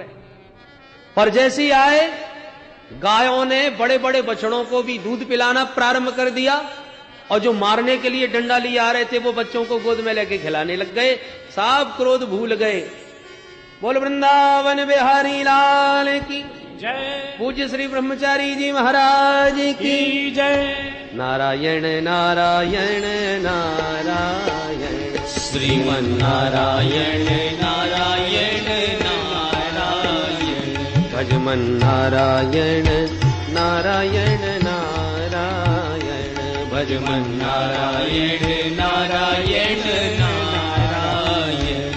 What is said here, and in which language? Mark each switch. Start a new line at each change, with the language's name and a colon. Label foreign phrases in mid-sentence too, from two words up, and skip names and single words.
Hindi: पर जैसे ही आए, गायों ने बड़े बड़े बछड़ों को भी दूध पिलाना प्रारंभ कर दिया, और जो मारने के लिए डंडा लिए आ रहे थे वो बच्चों को गोद में लेके खिलाने लग गए। सब क्रोध भूल गए। बोल वृंदावन बिहारी लाल की जय। पूज्य श्री ब्रह्मचारी जी महाराज की जय। नारायण नारायण नारायण, श्रीमन्नारायण नारायण नारायण, भजमन नारायण नारायण नारायण, भजमन नारायण नारायण नारायण,